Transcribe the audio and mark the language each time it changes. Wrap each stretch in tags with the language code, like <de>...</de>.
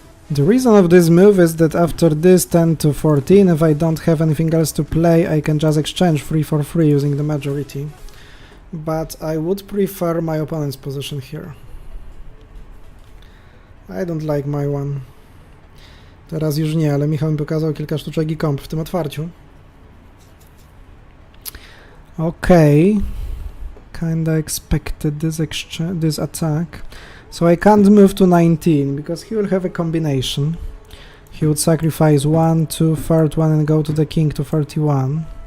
<en>The reason of this move is that after this 10 to 14, if I don't have anything else to play, I can just exchange 3 for 3 using the majority. But I would prefer my opponent's position here. I don't like my one.</en> <pl>Teraz już nie, ale Michał mi pokazał kilka sztuczek i komp w tym otwarciu.</pl> <en>Okay. Kinda expected this attack. So I can't move to 19 because he will have a combination. He would sacrifice 1, 2, third one and go to the king to 31.</en>